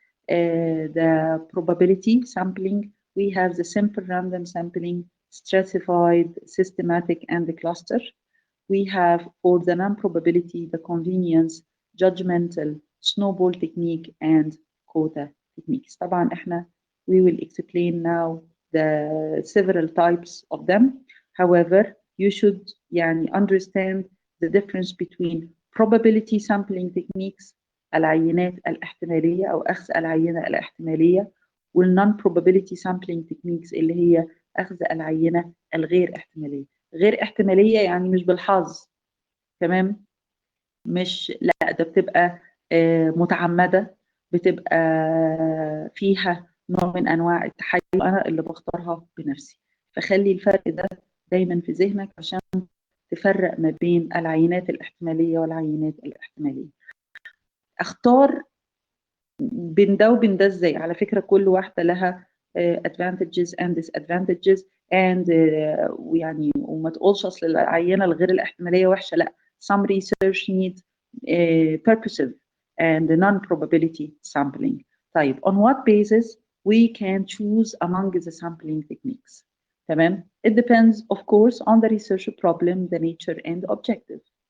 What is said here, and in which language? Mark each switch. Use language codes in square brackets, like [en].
[en] The probability sampling, we have the simple random sampling, stratified, systematic, and the cluster. We have for the non-probability, the convenience, judgmental, snowball technique, and quota techniques. [ar] طبعا احنا [en] we will explain now the several types of them. However, you should [ar] يعني [en] understand the difference between probability sampling techniques [ar] العينات الاحتمالية أو أخذ العينة الاحتمالية [en] والnon-probability sampling techniques [ar] اللي هي أخذ العينة الغير احتمالية. غير احتمالية يعني مش بالحظ، تمام؟ مش لا، ده بتبقى متعمدة، بتبقى فيها نوع من أنواع التحيز، أنا اللي بختارها بنفسي. فخلي الفرق ده دايما في ذهنك عشان تفرق ما بين العينات الاحتمالية والعينات الاحتمالية. اختار بين ده وبين ده ازاي؟ على فكرة كل واحدة لها [en] advantages and disadvantages and [ar] ويعني وما تقولش اصل العينة الغير الاحتمالية وحشة، لا. [en] Some research need purposive and non-probability sampling. [ar] طيب [en] on what basis we can choose among the sampling techniques؟ تمام. It depends of course on the research problem, the nature and objective.